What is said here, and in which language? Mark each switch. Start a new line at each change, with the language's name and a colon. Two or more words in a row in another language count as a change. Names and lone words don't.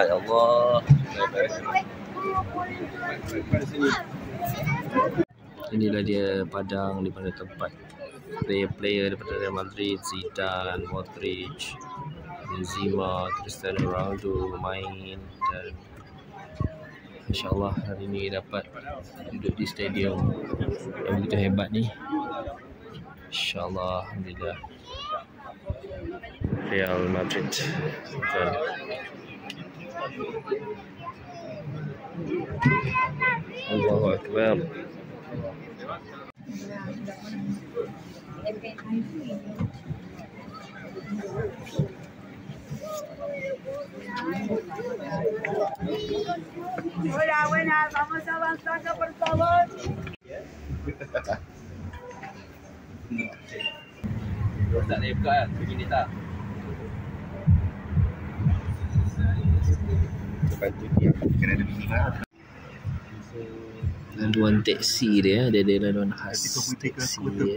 Malay: Allah. Inilah dia padang di mana tempat player-player daripada Real Madrid, Zidane, Modric, Benzema, Cristiano Ronaldo main, dan
Arabic: إن شاء الله
Malay: hari ini dapat duduk di stadium yang begitu hebat ni.
Arabic: إن شاء الله، الحمد لله. Real Madrid. الله أكبر.
Spanish: Hola, buenas. Vamos avanzando, por favor.
Malay: Tak boleh buka kan? Begini tak? Lepas tu dia kena ada minat. Laluan teksi dia, dia ada laluan khas teksi dia.